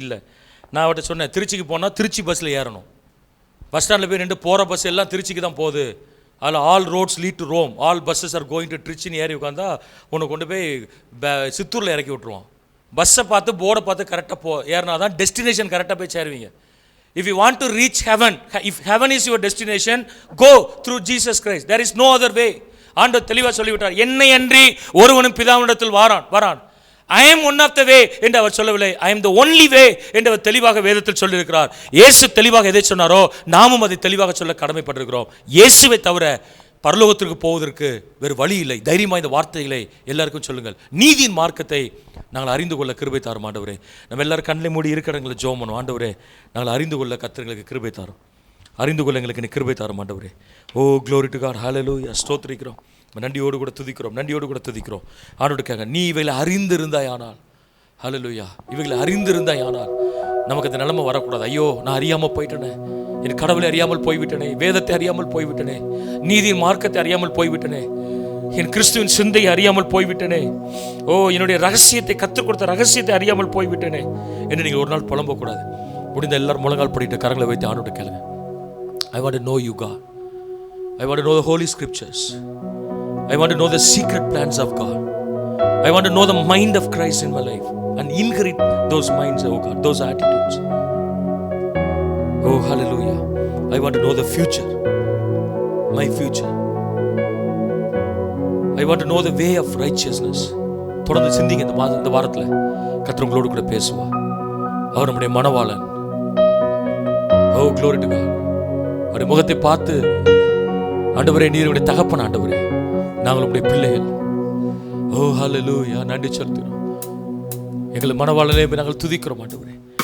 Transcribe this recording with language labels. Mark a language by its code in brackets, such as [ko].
[ta] இல்லை, நான் அவர்கிட்ட சொன்னேன், திருச்சிக்கு போனால் திருச்சி பஸ்ஸில் ஏறணும். பஸ் ஸ்டாண்டில் போய் நின்று போகிற பஸ் எல்லாம் திருச்சிக்கு தான் போகுது. அதில் [en] all roads lead to Rome, all buses are going to ட்ரிச்சின்னு [ta] ஏறி உட்காந்தா உன்னை கொண்டு போய் சித்தூரில் இறக்கி விட்ருவான். பஸ்ஸை பார்த்து போர்டை பார்த்து கரெக்டாக ஏறினா தான் டெஸ்டினேஷன் கரெக்டாக போய் சேருவீங்க. [en] If you want to reach heaven, if heaven is your destination, go through Jesus Christ. There is no other way. [ta] ஆண்டவர் தெளிவாக சொல்லிவிட்டார், என்னை அன்றி ஒருவனும் பிதாவினிடத்தில் வரான். [en] I am one of the way [ta] என்று அவர் சொல்லவில்லை, [en] I am the only way [ta] என்று அவர் தெளிவாக வேதத்தில் சொல்லியிருக்கிறார். இயேசு தெளிவாக எதை சொன்னாரோ நாமும் அதை தெளிவாக சொல்ல கடமைப்பட்டிருக்கிறோம். இயேசுவை தவிர பரலோகத்திற்கு போவதற்கு வேறு வழி இல்லை. தைரியமாக இந்த வார்த்தைகளை எல்லாருக்கும் சொல்லுங்கள். நீதியின் மார்க்கத்தை நாங்கள் அறிந்து கொள்ள கிருபை தாரும் ஆண்டவரே. நம்ம எல்லாரும் கண்ணில் மூடி இருக்கிறவங்களை ஜெபம் பண்ணுவோம். ஆண்டவரே, நாங்கள் அறிந்து கொள்ள கர்த்தர்களுக்கு கிருபை தாரும், அறிந்து கொள்ள எங்களுக்கு நீ கிருபை தாரும் ஆண்டவரே. [en] oh glory to God, [ta] ஹல்லேலூயா, ஸ்தோத்திரிக்கிறோம், நன்றியோடு கூட துதிக்கிறோம். ஆண்டவருக்காக நீ இவைகளை அறிந்திருந்தாய் ஆனால், ஹல்லேலூயா, இவைகளை அறிந்திருந்தாய் ஆனால் நமக்கு அந்த நிலைமை வரக்கூடாது. ஐயோ, நான் அறியாமல் போயிட்டேனே, என் கடவுளை அறியாமல் போய்விட்டனே, வேதத்தை அறியாமல் போய்விட்டனே, நீதியின் மார்க்கத்தை அறியாமல் போய்விட்டனே, என் கிறிஸ்துவின் சிந்தையை அறியாமல் போய்விட்டனே, ஓ என்னுடைய ரகசியத்தை கற்றுக் கொடுத்த ரகசியத்தை அறியாமல் போய்விட்டனே என்று நீங்கள் ஒரு நாள் புலம்பக்கூடாது. முடிந்த எல்லாரும் முழங்கால் படிட்டு கரங்களை வைத்து ஆண்டவரை கேளுங்க. [en] I want to know you, God. I want to know the holy scriptures. I want to know the secret plans of God. I want to know the mind of Christ in my life and inherit those minds, oh God, those attitudes. Oh hallelujah. I want to know the future, my future. I want to know the way of righteousness. [ta] தொடர்ந்து சிந்திங்க. இந்த வாரத்தில் கர்த்தர் உங்களோடு கூட பேசுவார். அவர் நம்முடைய மனவாளன். [en] Oh glory to God. [ta] அவருடைய முகத்தை பார்த்து, ஆண்டவரே நீர் உடைய தகப்பன், ஆண்டவரே நாங்கள் உடைய பிள்ளைகள். ஓ ஹல்லேலூயா, நன்றி செலுத்துகிறோம். எங்கள் மனவாளனே நாங்கள் துதிக்கிறோம் ஆண்டவரே.